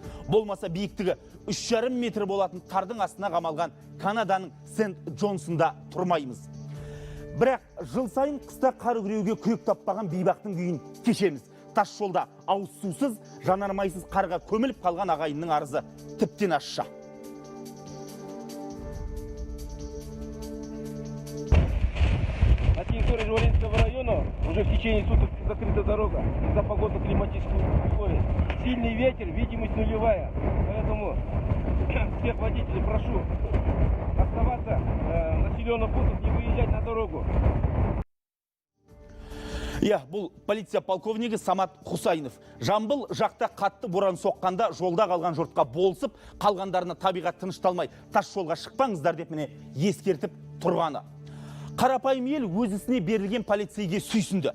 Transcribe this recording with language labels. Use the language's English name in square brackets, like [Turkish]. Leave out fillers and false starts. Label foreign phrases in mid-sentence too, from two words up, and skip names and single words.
[Kazakh] Болмаса биіктігі 3,5 метр болатын қардың астына қамалған Канаданың Сент-Джонсында тұрмаймыз. Бірақ жыл сайын қыста қар күреуге күйік таппаған бейбақтың күйін кешеміз. Тас жолда ауыз сусыз, жанармайсыз қарға көміліп қалған ағайынның арызы тіптен ащы. [Russian] На территории Жваринского района уже в течение суток закрыта дорога из-за погодно-климатических условий. Сильный ветер, видимость нулевая. Поэтому всех водителей прошу оставаться в населенных пунктах, не выезжать на дорогу. [Kazakh] Бұл полиция полковнигі Самат Хусайнов. Жамбыл жақта қатты боран соққанда жолда қалған жұртқа болсып, қалғандарына табиғат тынышталмай, тас жолға шықпаңыздар деп міне ескертіп тұрғаны. Қарапайым ел өзісіне берілген полицейге сүйсінді.